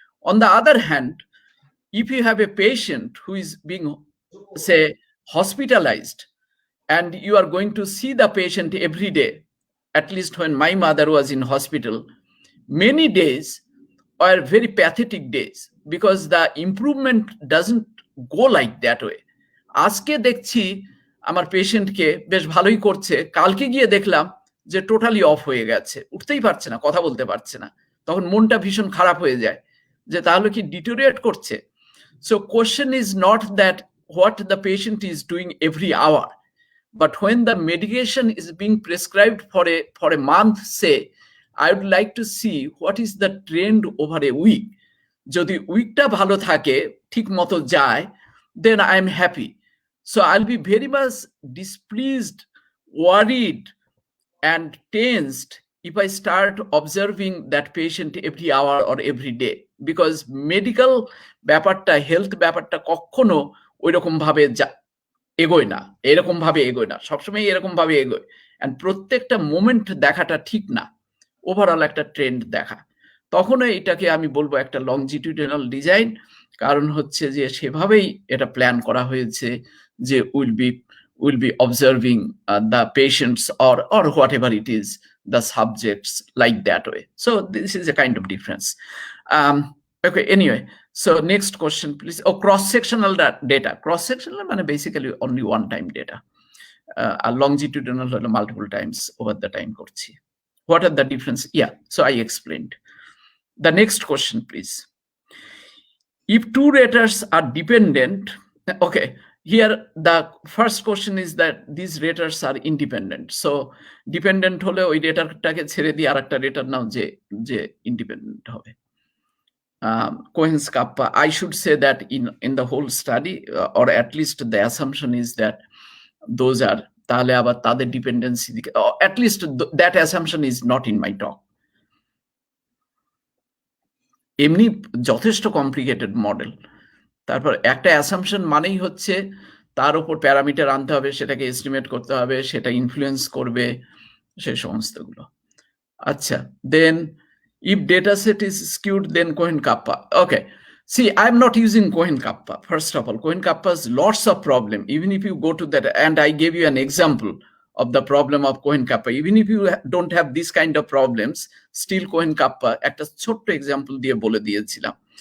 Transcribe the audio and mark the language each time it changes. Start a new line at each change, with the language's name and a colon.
English: On the other hand, if you have a patient who is being, say, hospitalized, and you are going to see the patient every day, at least when my mother was in hospital, many days are very pathetic days, because the improvement doesn't go like that way.
Bangla: আজকে দেখছি আমার পেশেন্টকে বেশ ভালোই করছে, কালকে গিয়ে দেখলাম যে টোটালি অফ হয়ে গেছে, উঠতেই পারছে না, কথা বলতে পারছে না, তখন মনটা ভীষণ খারাপ হয়ে যায় যে তাহলে কি ডিটোরিয়েট করছে।
English: So question is not that what the patient is doing every hour, but when the medication is being prescribed for a month, say, I would like to see what is the trend over a week.
Bangla: যদি উইকটা ভালো থাকে, ঠিক মতো যায়,
English: then I am happy. So I'll be very much displeased, worried, and tensed if I start observing that patient every hour or every day, because medical
Bangla: ব্যাপারটা, health ব্যাপারটা কখনো ওইরকম ভাবে এগোয় না, এরকম ভাবে এগোয় না, সবসময় এরকম ভাবে এগোয়, অ্যান্ড প্রত্যেকটা মোমেন্ট দেখাটা ঠিক না, ওভারঅল একটা ট্রেন্ড দেখা। তখন এটাকে আমি বলবো একটা লংজিটিউডিনাল ডিজাইন, কারণ হচ্ছে যে সেভাবেই এটা প্ল্যান করা হয়েছে যে
English: Will be observing the patients or whatever it is, the subjects, like that way. So this is a kind of difference. Okay, anyway, so next question please. Oh, cross-sectional data. Cross-sectional মানে basically only one time data. Longitudinal multiple times over the time করছি. What are the difference? Yeah, so I explained. The next question please. If two raters are dependent, okay, here the first question is that these raters are independent.
Bangla: So dependent হলে ওই রেটারটাকে ছেড়ে দিয়ে আরেকটা রেটার নাও যে independent হবে।
English: Cohen's kappa, I should say that in the whole study, or at least the assumption is that those are
Bangla: তাহলে আবার তাদের
English: dependency, or at least that assumption is not in my talk.
Bangla: এমনি যথেষ্ট complicated model, তারপর একটা assumption মানেই হচ্ছে তার উপর প্যারামিটার আনতে হবে, সেটাকে এস্টিমেট করতে হবে, সেটা ইনফ্লুয়েন্স করবে, সে সমস্তগুলো।
English: আচ্ছা, then if data set is skewed, then Cohen kappa. Okay, see, I'm not using Cohen kappa. First of all, Cohen kappa has lots of problem. Even if you go to that, and I gave you an example of the problem of Cohen kappa. Even if you don't have this kind of problems, still Cohen kappa
Bangla: একটা ছোট্ট example দিয়ে বলে দিয়েছিলাম।